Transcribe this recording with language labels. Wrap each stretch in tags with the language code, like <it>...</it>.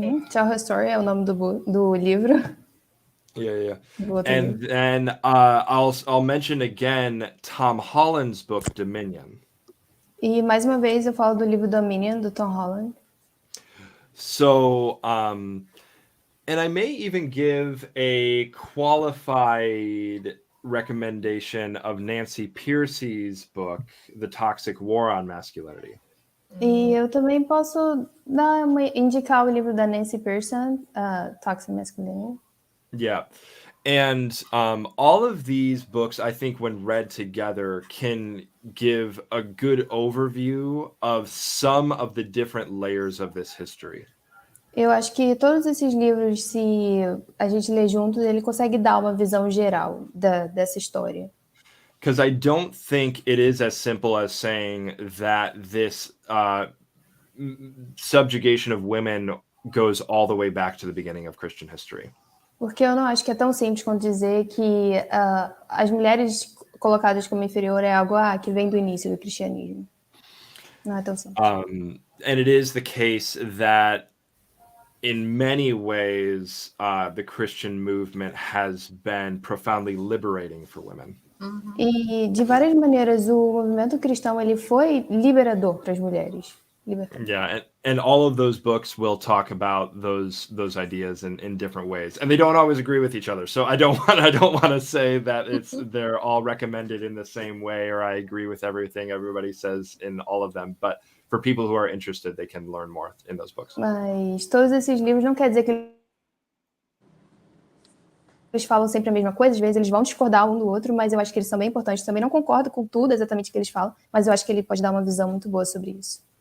<pt>Tell Her Story é o nome do livro.</pt> <en>Yeah. And then I'll mention again Tom Holland's book Dominion.</en> <pt>E mais uma vez eu falo do livro Dominion do Tom Holland.</pt> <en>So, and I may even give a qualified recommendation of Nancy Pearcey's book, The Toxic War on Masculinity.</en> <pt>E eu também posso indicar o livro da Nancy Pearson, Toxic Masculinity.</pt> <en>Yeah. And all of these books, I think, when read together, can give a good overview of some of the different layers of this history.</en> <pt>Eu acho que todos esses livros, se a gente ler juntos, ele consegue dar uma visão geral dessa história. Because I don't think it is as simple as saying that this subjugation of women goes all the way back to the beginning of Christian history. Porque eu não acho que é tão simples quanto dizer que as mulheres colocadas como inferior é algo que vem do início do cristianismo. Não é tão simples.</pt> <en>And it is the case that in many ways the Christian movement has been profoundly liberating for women.</en> <pt>E de várias maneiras o movimento cristão ele foi liberador para as mulheres.</pt> <en>Yeah, and all of those books will talk about those ideas in different ways, and they don't always agree with each other. So I don't want to say that they're all recommended in the same way, or I agree with everything everybody says in all of them. But for people who are interested, they can learn more in those books.</en> <pt>Mas todos esses livros não quer dizer que eles falam sempre a mesma coisa, às vezes eles vão discordar um do outro, mas eu acho que eles são bem importantes. Também não concordo com tudo exatamente que eles falam, mas eu acho que ele pode dar uma visão muito boa sobre isso.</pt>